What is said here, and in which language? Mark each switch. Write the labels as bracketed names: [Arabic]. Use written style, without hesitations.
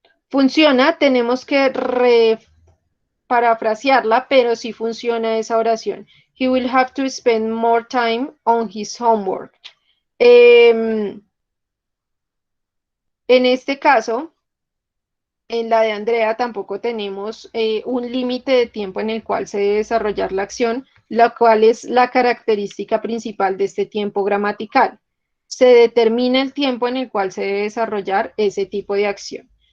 [Spanish] Funciona, tenemos que parafrasearla, pero sí funciona esa oración. [English] He will have to spend more time on his homework. [Spanish] En este caso, en la de Andrea tampoco tenemos un límite de tiempo en el cual se debe desarrollar la acción, la cual es la característica principal de este tiempo gramatical. Se determina el tiempo en el cual se debe desarrollar ese tipo de acción.